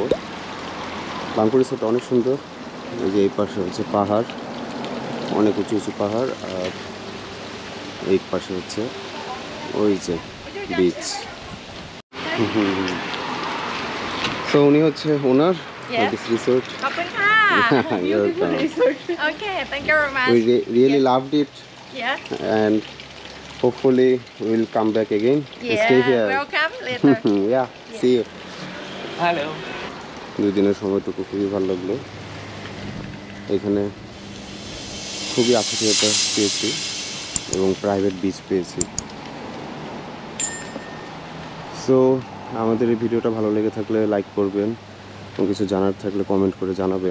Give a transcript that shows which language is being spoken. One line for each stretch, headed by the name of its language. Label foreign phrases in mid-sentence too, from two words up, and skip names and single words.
Bangla: বাংকো রিসোর্ট অনেক সুন্দর। এই যে এই পাশে হচ্ছে পাহাড়, অনেক উঁচু উঁচু পাহাড়, আর এই পাশে হচ্ছে ওই যে বিচ। সো উনি হচ্ছে ওনার
English: Yes. This resort.
Thai: ขอบคุณค่ะ
English: Beautiful resort. Okay, thank you very much. We really loved it, Yeah. and hopefully we will come back again. Stay Yeah. here. Welcome later. Yeah, see you.
Bangla: হ্যালো। 2 দিনের সময়টুকু খুবই ভালো লাগলো। এখানে খুবই আতিথেয়তা পেয়েছি এবং
English: private beach
Bangla: পেয়েছি। সো আমাদের এই ভিডিওটা ভালো লেগে থাকলে লাইক করবেন এবং কিছু জানার থাকলে কমেন্ট করে জানাবেন।